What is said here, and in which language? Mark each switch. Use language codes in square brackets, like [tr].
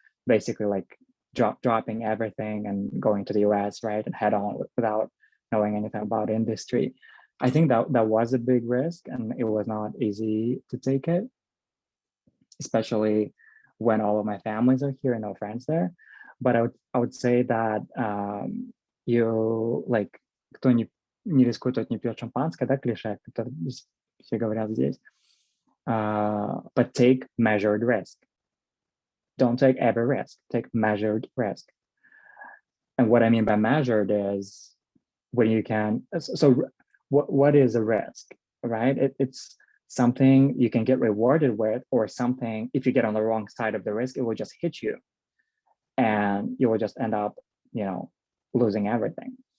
[en] Basically, like dropping everything and going to the US, right, and head on without knowing anything about industry. I think that was a big risk, and it was not easy to take it, especially when all of my families are here and no friends there. But I would say that you like [ru] кто не рискует, тот не пьет шампанское, да, клише, это все говорят здесь. [en] But take measured risk. Don't take every risk, take measured risk. And what I mean by measured is when you can, so what is a risk, right? It's something you can get rewarded with, or something, if you get on the wrong side of the risk, it will just hit you and you will just end up, losing everything.